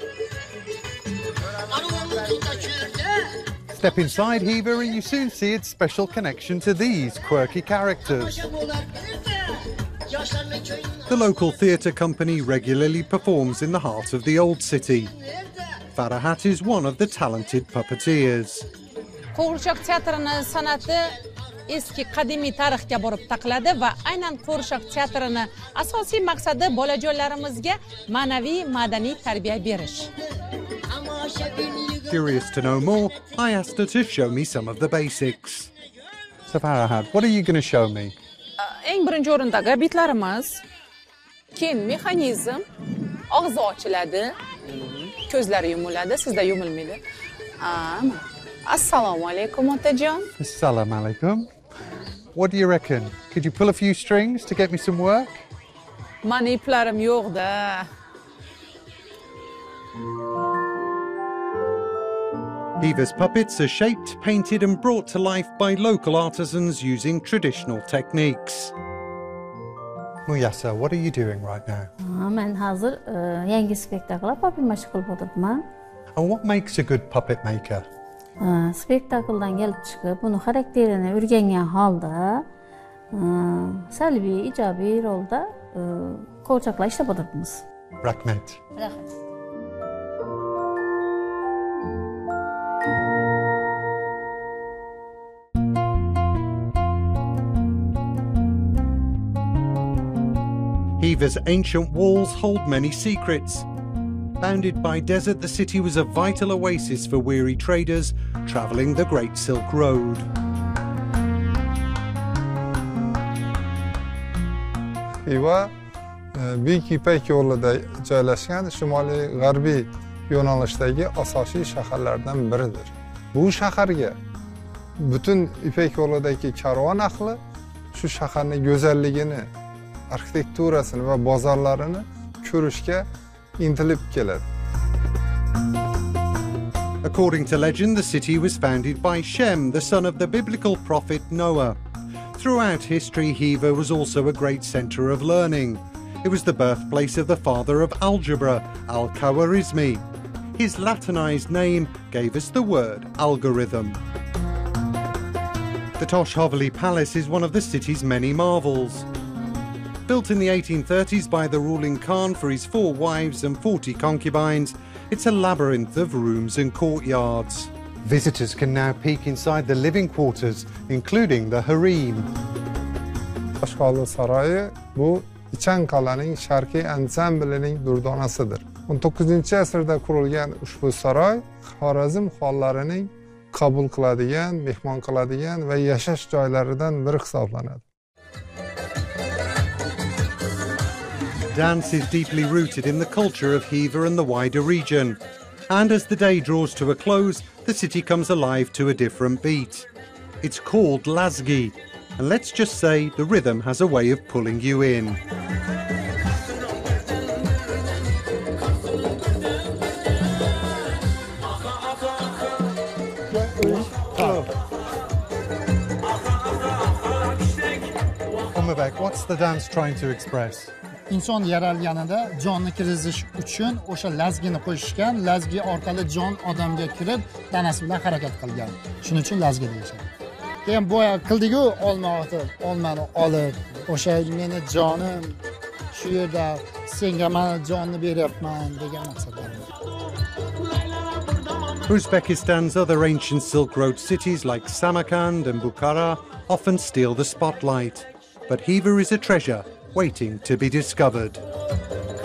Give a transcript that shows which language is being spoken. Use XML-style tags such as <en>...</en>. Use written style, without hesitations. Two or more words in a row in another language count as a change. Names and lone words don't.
<en>Step inside Xiva and you soon see its special connection to these quirky characters. The local theatre company regularly performs in the heart of the old city. Farahat is one of the talented puppeteers.</en> <uz>Qo'g'irchoq teatrining san'ati eski qadimiy tarixga borib taqaladi va aynan Qo'g'irchoq teatrining asosiy maqsadi bolajonlarimizga ma'naviy madaniy tarbiya berish.</uz> <en>Curious to know more, I asked her to show me some of the basics. So Farahat, what are you going to show me?</en> <uz>Eng birinchi o'rindagi bitlarimiz, keyin mexanizm, og'zi ochiladi, ko'zlari yumiladi, sizda yumilmaydi. Assalomu alaykum otajon.</uz> <ar>Assalamu alaikum.</ar> <en>What do you reckon? Could you pull a few strings to get me some work?</en> <uz>Mani iplarim yo'q-da.</uz> <en>Xiva's puppets are shaped, painted and brought to life by local artisans using traditional techniques. Muyasa, what are you doing right now?</en> <uz>Men hozir yangi spektakllar puppet mash qilib o'tiribman.</uz> <en>And what makes a good puppet maker?</en> <uz>Spektakldan kelib chiqib, buni xarakterini o'rgangan holda, salbiy, ijobiy rolda qo'g'irchoqlar ishlab o'tiribmiz. Rahmat. Rahmat.</uz> <en>Xiva's ancient walls hold many secrets. Bounded by desert, the city was a vital oasis for weary traders travelling the Great Silk Road.</en> <uz>Xiva Buyuk Ipak yo'lida joylashgan shimoliy g'arbiy yo'nalishdagi asosiy shaharlardan biridir. Bu shaharga butun Ipak yo'lidagi karvon ahli shu shaharning go'zalligini, arxitekturasini va bozorlarini ko'rishga intilib keladi.</uz> <en>According to legend, the city was founded by Shem, the son of the biblical prophet Noah. Throughout history, Xiva was also a great centre of learning. It was the birthplace of the father of algebra, Al-Khwarizmi. His Latinized name gave us the word algorithm. The Tosh Haveli Palace is one of the city's many marvels. Built in the 1830s by the ruling Khan for his 4 wives and 40 concubines, it's a labyrinth of rooms and courtyards. Visitors can now peek inside the living quarters, including the harem.</en> <uz>Tosh Haveli saroyi bu Ichin Kalaning sharqiy ansamblining durdonasidir. 19-asrda qurilgan ushbu saroy Xorazm xonlarining qabul qiladigan, mehmon qiladigan va yashash joylaridan biri hisoblanadi.</uz> <en>Dance is deeply rooted in the culture of Xiva and the wider region. And as the day draws to a close, the city comes alive to a different beat. It's called Lazgi, and let's just say the rhythm has a way of pulling you in. Umabek, what's the dance trying to express?</en> <uz>inson yaralganida jonni kirizish uchun o'sha lazgini qo'shishgan, lazgi orqali jon odamga kirib, tanasi bilan harakat qilgan. Shuning uchun lazgi deyishadi. Keyin boya qildigu olmani olib, o'sha meni jonim shu yerda senga men jonni beryapman degan maqsadda.</uz> <en>Uzbekistan's other ancient Silk Road cities like Samarkand and Bukhara often steal the spotlight. But Xiva is a treasure waiting to be discovered.</en>